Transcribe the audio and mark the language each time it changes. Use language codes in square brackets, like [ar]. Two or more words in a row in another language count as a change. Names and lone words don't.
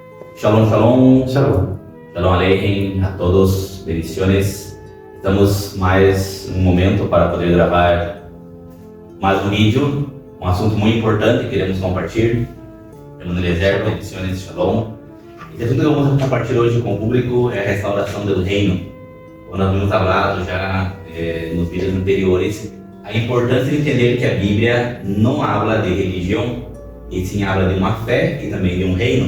[he] שלום, שלום. Shalom. שלום עליכם [es] a todos, bendiciones. [pt] Estamos mais um momento para poder gravar mais um vídeo, um assunto muito importante que queremos compartilhar. Emmanuel Eliezer, bendiciones, shalom. E o assunto que vamos compartilhar hoje com o público é a restauração do reino. Como nós vimos falado já nos vídeos anteriores, a importância de entender que a Bíblia não habla de religião, e sim habla de uma fé e também de um reino.